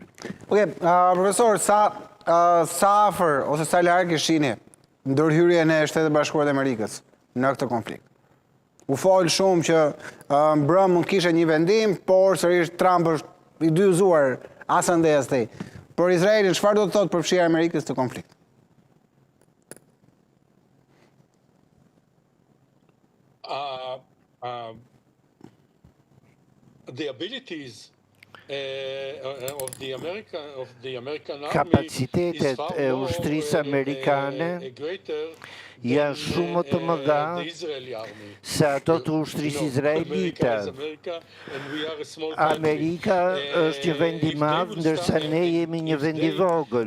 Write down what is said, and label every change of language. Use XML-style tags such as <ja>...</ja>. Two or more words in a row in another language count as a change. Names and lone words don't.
<sq>Profesor, sa afër ose sa larg ishini ndërhyrjen e Shtetit Bashkuar të Amerikës në këtë konflikt? U fol shumë që mbrëm mund kishte një vendim, por sërish Trump është i dyzuar asëndes tej. Për Izraelin, çfarë do të thotë përfshirja e Amerikës të konflikt?</sq> <en>The abilities of the American army</en> <sq>Kapacitetet e ushtrisë amerikane janë shumë më të mëdha se ato të ushtrisë izraelite. Amerika është një vend i madh, ndërsa ne jemi një vend i vogël.</sq>